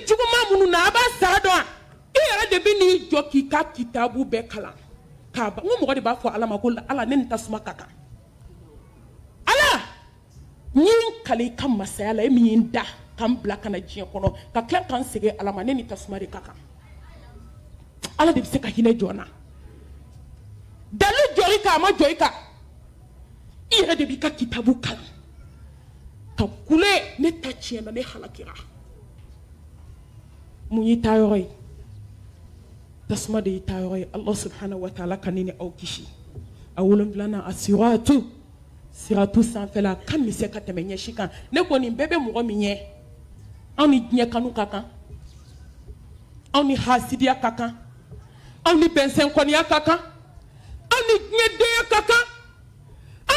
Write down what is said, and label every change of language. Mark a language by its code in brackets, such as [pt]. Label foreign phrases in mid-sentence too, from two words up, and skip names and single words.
[bm] juguman minnu na a b'a sara dɔn i yɛrɛ de bɛ n'i jɔ k'i ka kitabu bɛɛ kalan k'a ban n ko mɔgɔ de b'a fɔ ala ma ko ala ne ni tasuma ka kan ala n ye n kale i ka masaya la e min ye n da k'an bila ka na diɲɛ kɔnɔ ka tila k'an segin ala ma ne ni tasuma de ka kan ala de bɛ se ka hinɛ jɔn na dalu jɔri kan a ma jɔ i kan i yɛrɛ de b'i ka kitabu kalan ka kule ne ta tiɲɛna ne halakira mun y'i ta yɔrɔ ye tasuma de y'i ta yɔrɔ ye [ar] الله سبحانه وتعالى [bm] ka ne ni aw kisi a 7 a siratu sanfɛla kan bɛ se ka tɛmɛ ɲɛsi kan ne ko nin bɛɛ bɛ mɔgɔ min ɲɛ anw ni diɲɛ kanu ka kan anw ni hasidiya ka kan anw ni bɛnsɛnkɔniya ka kan anw ni diɲɛdenya ka kan